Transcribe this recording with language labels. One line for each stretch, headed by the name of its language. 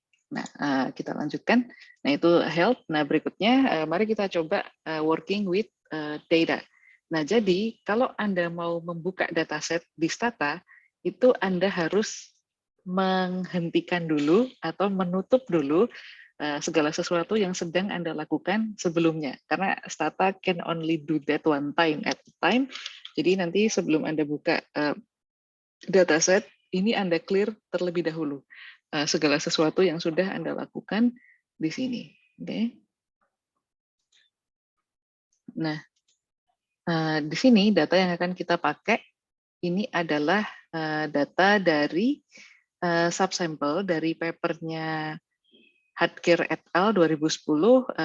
Indonesian: Nah, kita lanjutkan. Nah, itu help. Nah, berikutnya mari kita coba working with data. Nah, jadi kalau Anda mau membuka dataset di Stata, itu Anda harus menghentikan dulu atau menutup dulu segala sesuatu yang sedang Anda lakukan sebelumnya.
English: Karena Stata can only do that one time at a time.
Indonesian: Jadi nanti sebelum Anda buka dataset, ini Anda clear terlebih dahulu segala sesuatu yang sudah Anda lakukan di sini. Oke. Nah, di sini data yang akan kita pakai ini adalah data dari subsample dari papernya Hadkir et al. 2010.